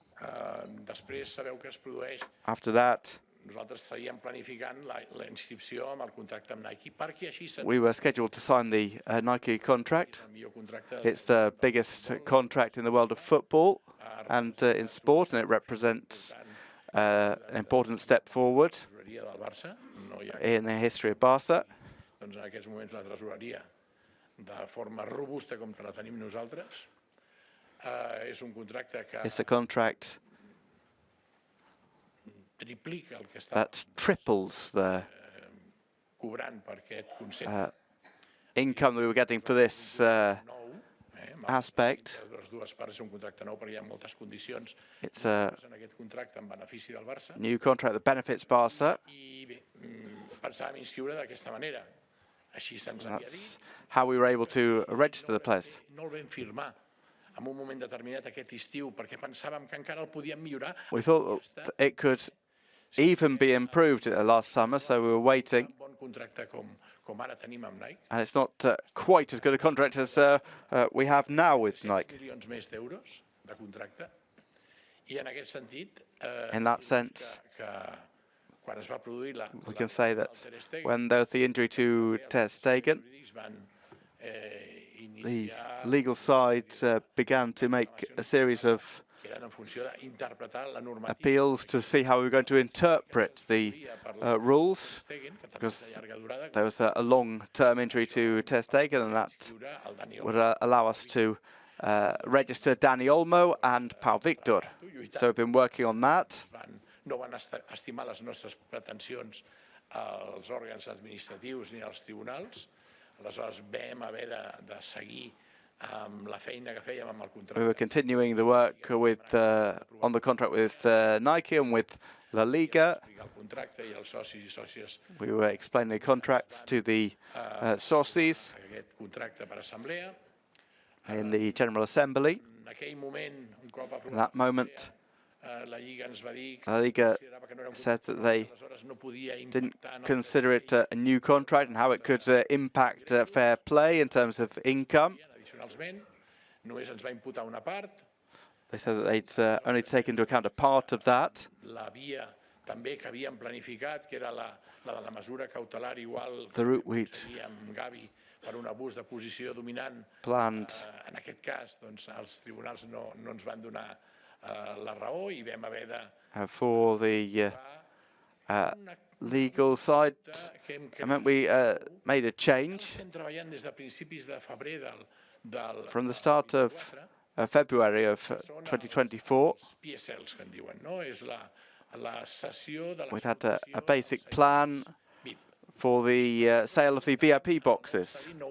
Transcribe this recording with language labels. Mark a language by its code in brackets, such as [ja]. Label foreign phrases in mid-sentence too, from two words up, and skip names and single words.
[en] After that, we were scheduled to sign the Nike contract. It's the biggest contract in the world of football and in sport, and it represents an important step forward in the history of Barca. [ca] doncs en aquests moments la tresoreria de forma robusta com la tenim nosaltres. És un contracte que [en] It's a contract [ca] triplica el que està [en] that triples the [ca] cobrant per aquest concepte. [en] income that we were getting for this aspect. [ca] Les dues parts és un contracte nou perquè hi ha moltes condicions [en] It's a [ca] en aquest contracte en benefici del Barça. [en] new contract that benefits Barca. [ca] I bé, pensàvem inscriure d'aquesta manera. Així se'ns havia [en] That's [ca] dit. [en] how we were able to register the players. [ca] No el vam firmar en un moment determinat aquest estiu perquè pensàvem que encara el podíem millorar. [en] We thought that it could even be improved last summer, so we were waiting. [ca] Un bon contracte com ara tenim amb Nike. [en] And it's not quite as good a contract as we have now with Nike. [ca] Milions més d'euros de contracte. I en aquest sentit, [en] In that sense, [ca] que quan es va produir [en] we can say that when there was the injury to Ter Stegen, the legal side began to make a series of appeals to see how we were going to interpret the rules, because there was a long-term injury to Ter Stegen, and that would allow us to register Dani Olmo and Pau Victor. So we've been working on that. [ca] No van estimar les nostres pretensions als òrgans administratius ni als tribunals. Aleshores vam haver de seguir amb la feina que fèiem amb el contracte. [en] We were continuing the work with on the contract with Nike and with La Liga. We were explaining the contracts to the socis in the General Assembly. In that moment, La Liga said that they didn't consider it a new contract and how it could impact fair play in terms of income. They said that they'd only take into account a part of that. The route we'd [ca] per un abús de posició dominant. [en] Planned. [ca] En aquest cas, doncs, els tribunals no ens van donar la raó I vam haver de... [en] For the legal side, I meant we made a change. From the start of February of 2024, we'd had a basic plan for the sale of the VIP boxes.